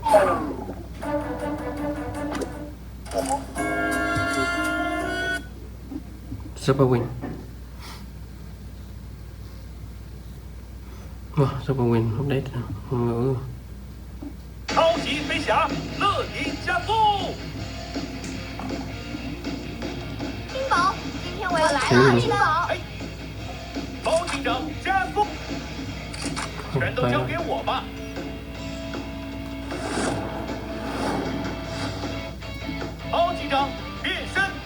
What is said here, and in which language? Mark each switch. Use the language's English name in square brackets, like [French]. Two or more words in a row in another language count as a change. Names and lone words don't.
[English] Super win. Wow, super win update rồi. [Vietnamese] Ừ. [Chinese] 超级飞侠，乐宁加速！冰雹，今天我要来了，冰雹。哎，包警长加速！全都交给我吧。包警长变身。